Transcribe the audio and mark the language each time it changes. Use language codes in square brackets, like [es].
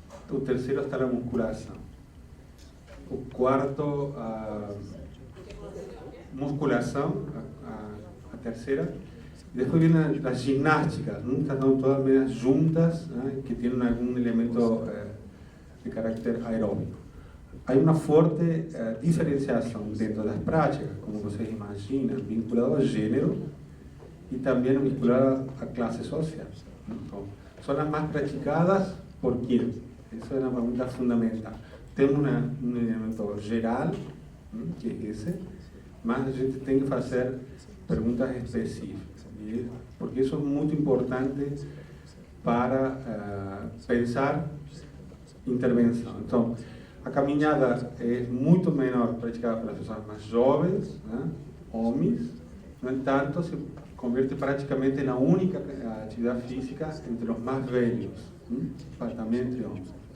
[pt] O terceiro está a musculação. O quarto, a musculação, a terceira. E depois vem as ginásticas, estas estão todas meio juntas, né, que têm algum elemento de caráter aeróbico. Há uma forte diferenciação dentro das práticas, como vocês imaginam, vinculado ao gênero [es] y también vinculada a clase social. Então, son las más praticadas por quién? Eso es una pregunta fundamental. Tenemos un elemento geral, que es ese, [pt] mas a gente tem que fazer perguntas específicas, porque isso é muito importante para pensar intervenção. Então, a caminhada é muito menor praticada pelas pessoas mais jovens, né, homens, no entanto, [es] se convierte [pt] praticamente na única atividade física entre os mais velhos, também entre homens.